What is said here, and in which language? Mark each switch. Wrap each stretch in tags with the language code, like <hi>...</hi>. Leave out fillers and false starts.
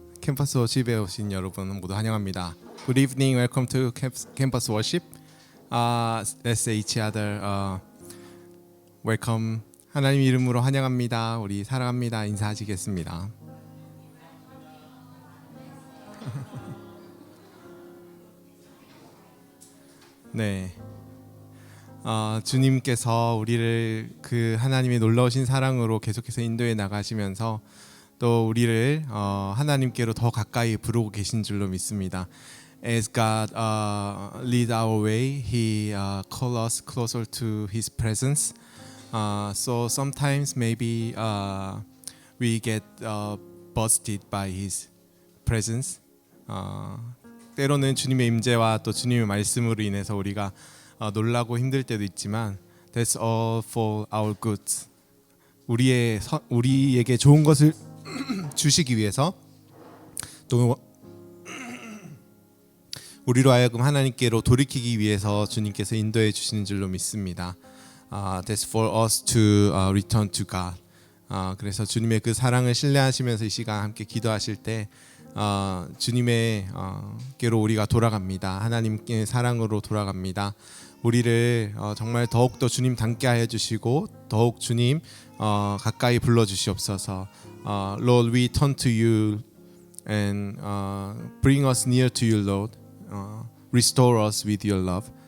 <ko>캠퍼스 워십에 오신 여러분 모두 환영합니다.</ko> <en>Good evening, welcome to Campus Worship. Let's say each other welcome.</en> <ko>하나님 이름으로 환영합니다. 우리 사랑합니다. 인사하시겠습니다. 네. 주님께서 우리를 그 하나님의 놀라우신 사랑으로 계속해서 인도해 나가시면서 또 우리를 하나님께로 더 가까이 부르고 계신 줄로 믿습니다.</ko> <en>As God lead our way, He call us closer to His presence. So sometimes maybe we get busted by His presence.</en> <ko>때로는 주님의 임재와 또 주님의 말씀으로 인해서 우리가 놀라고 힘들 때도 있지만</ko> <en>That's all for our good.</en> <ko>우리에게 좋은 것을 주시기 위해서 또 우리로 하여금 하나님께로 돌이키기 위해서 주님께서 인도해 주시는 줄로 믿습니다.</ko> <en>That's for us to return to God.</en> <ko>그래서 주님의 그 사랑을 신뢰하시면서 이 시간 함께 기도하실 때 주님의 께로 우리가 돌아갑니다. 하나님의 사랑으로 돌아갑니다. 우리를 정말 더욱더 주님 닮게 하여 주시고 더욱 주님 가까이 불러 주시옵소서.</ko> <en>Lord, we turn to you and bring us near to you, Lord. Restore us with your love.</en>